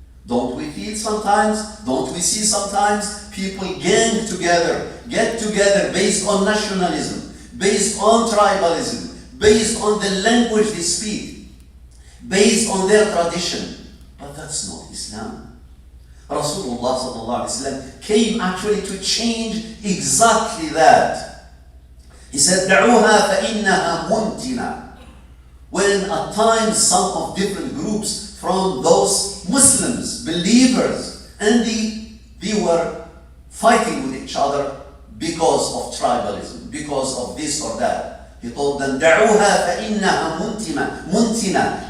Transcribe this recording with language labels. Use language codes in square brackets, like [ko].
[en] Don't we feel sometimes, don't we see sometimes people get together based on nationalism, based on tribalism, based on the language they speak, based on their tradition. But that's not Islam. Rasulullah sallallahu alaihi wasallam came actually to change exactly that. He said, [ar] دعوها فإنها منتنة. [en] When at times some of different groups from those Muslims, believers, and they were fighting with each other because of tribalism, because of this or that. He told them, [ar] دعوها فإنها منتنة.